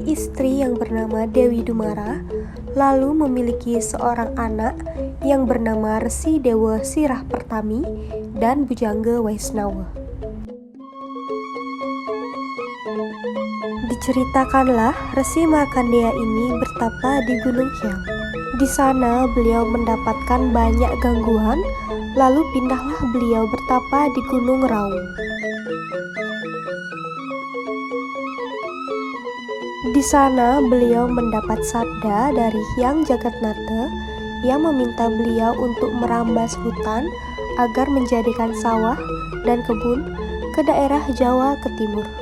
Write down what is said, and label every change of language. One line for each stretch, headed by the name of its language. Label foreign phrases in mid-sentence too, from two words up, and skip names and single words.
Indonesian: istri yang bernama Dewi Dumara, lalu memiliki seorang anak yang bernama Resi Dewa Sirah Pertami dan Bujangga Waisnawa. Diceritakanlah Resi Markandeya ini bertapa di Gunung Hyang. Di sana beliau mendapatkan banyak gangguan, lalu pindahlah beliau bertapa di Gunung Raung. Di sana beliau mendapat sabda dari Hyang Jagatnata yang meminta beliau untuk merambas hutan agar menjadikan sawah dan kebun ke daerah Jawa ke timur.